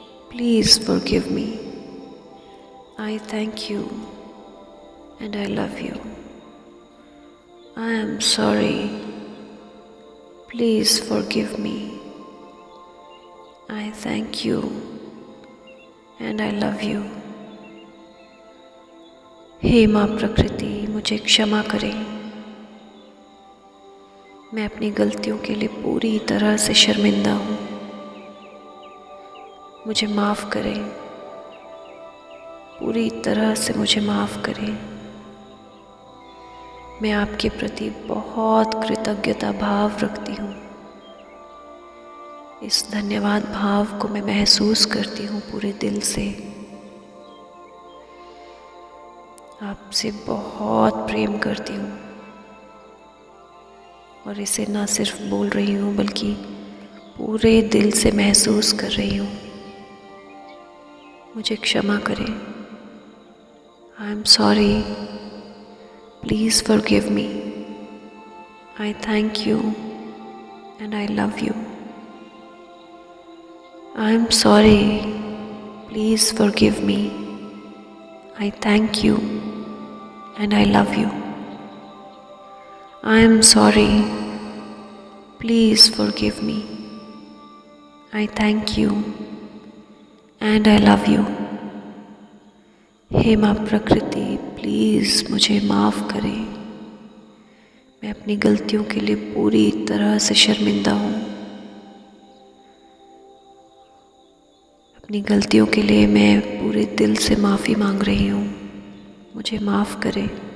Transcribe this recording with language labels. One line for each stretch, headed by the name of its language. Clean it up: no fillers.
English: Please forgive me. I thank you and I love you. I am sorry. Please forgive me. I thank you and I love you.
Hindi: हे माँ प्रकृति, मुझे क्षमा करें। मैं अपनी गलतियों के लिए पूरी तरह से शर्मिंदा हूँ। मुझे माफ़ करें, पूरी तरह से मुझे माफ़ करें। मैं आपके प्रति बहुत कृतज्ञता भाव रखती हूँ। इस धन्यवाद भाव को मैं महसूस करती हूँ पूरे दिल से। आपसे बहुत प्रेम करती हूँ और इसे ना सिर्फ बोल रही हूँ बल्कि पूरे दिल से महसूस कर रही हूँ। मुझे क्षमा करें।
English: I am sorry, please forgive me. I thank you and I love you. I am sorry, please forgive me. I thank you and I love you. I am sorry. Please forgive me. I thank you and I love you.
Hindi: हे माँ प्रकृति, please मुझे माफ़ करें। मैं अपनी गलतियों के लिए पूरी तरह से शर्मिंदा हूँ। अपनी गलतियों के लिए मैं पूरे दिल से माफ़ी मांग रही हूँ। मुझे माफ़ करें।